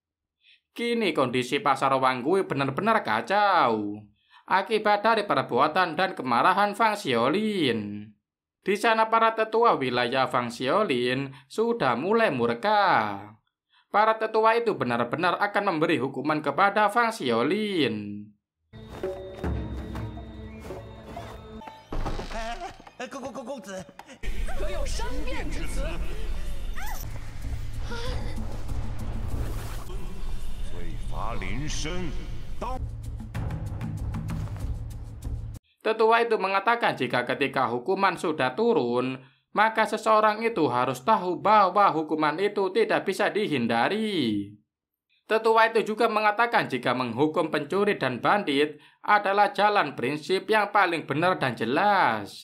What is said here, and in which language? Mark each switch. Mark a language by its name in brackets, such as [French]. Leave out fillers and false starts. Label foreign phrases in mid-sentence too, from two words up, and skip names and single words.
[Indonesian] Kini kondisi pasar Wanggui benar-benar kacau akibat dari perbuatan dan kemarahan Fang Xiaolin. Di sana para tetua wilayah Fang Xiaolin sudah mulai murka. Para tetua itu benar-benar akan memberi hukuman kepada Fang Xiaolin. [Chinese] 公子，可有商变之词？罪罚临身，刀。 [Indonesian] Tetua itu mengatakan jika ketika hukuman sudah turun, maka seseorang itu harus tahu bahwa hukuman itu tidak bisa dihindari. Tetua itu juga mengatakan jika menghukum pencuri dan bandit adalah jalan prinsip yang paling benar dan jelas.